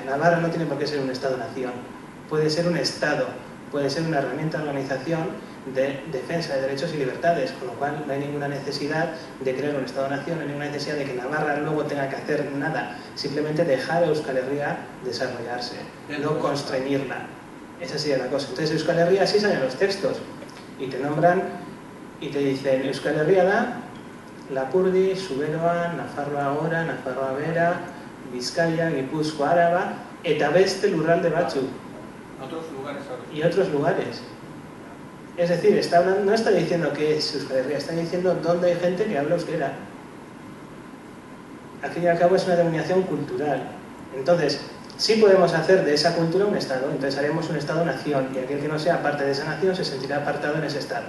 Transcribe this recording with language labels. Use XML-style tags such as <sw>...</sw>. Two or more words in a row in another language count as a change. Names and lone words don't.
<es>Navarra no tiene por qué ser un Estado-Nación. Puede ser un Estado, puede ser una herramienta de organización de defensa de derechos y libertades, con lo cual no hay ninguna necesidad de crear un Estado-Nación, no hay ninguna necesidad de que Navarra luego tenga que hacer nada, simplemente dejar a Euskal Herria desarrollarse, no constreñirla. Esa sería la cosa. Entonces</es> <eu>Euskal Herria sí salen los textos y te nombran y te dicen Euskal Herria da Lapurdi, Zuberoa, Nafarroa Gora, Nafarroa Bera, Bizkaia, Gipuzkoa, Araba, eta beste lurralde batzuk.</eu> <es>Y otros lugares. Es decir, no está diciendo que es Euskal Herria, está diciendo dónde hay gente que habla euskera. Al fin y al cabo es una denominación cultural. Entonces, sí podemos hacer de esa cultura un Estado, entonces haremos un Estado-nación y aquel que no sea parte de esa nación se sentirá apartado en ese Estado.</es>